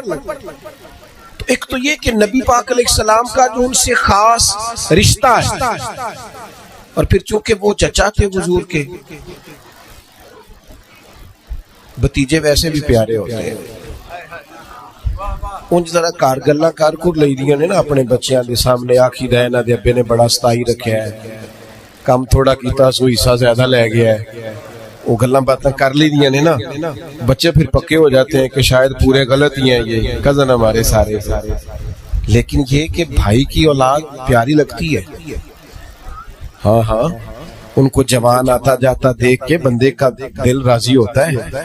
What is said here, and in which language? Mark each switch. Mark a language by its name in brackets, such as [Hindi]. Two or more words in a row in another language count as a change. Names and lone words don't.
[Urdu] تو ایک تو یہ کہ نبی پاک علیہ السلام کا جو ان سے خاص رشتہ ہے، اور پھر چونکہ وہ چچا تھے حضور کے، بتیجے ویسے بھی پیارے ہوتے ہیں۔ [Punjabi] انج ذرا کار گلاں کر کر لئی دیاں نے نا اپنے بچیاں دے سامنے، آکھی دے نہ دے ابے نے بڑا ستائی رکھیا ہے، کام تھوڑا کیتا سو حصہ زیادہ لے گیا ہے، وہ گلاں باتاں کر لی دیاں نے نا، [Urdu] بچے پھر پکے ہو جاتے ہیں کہ شاید پورے غلط ہی ہیں یہ کزن ہمارے سارے۔ لیکن یہ کہ بھائی کی اولاد پیاری لگتی ہے، ہاں ہاں، ان کو جوان آتا جاتا دیکھ کے بندے کا دل راضی ہوتا ہے۔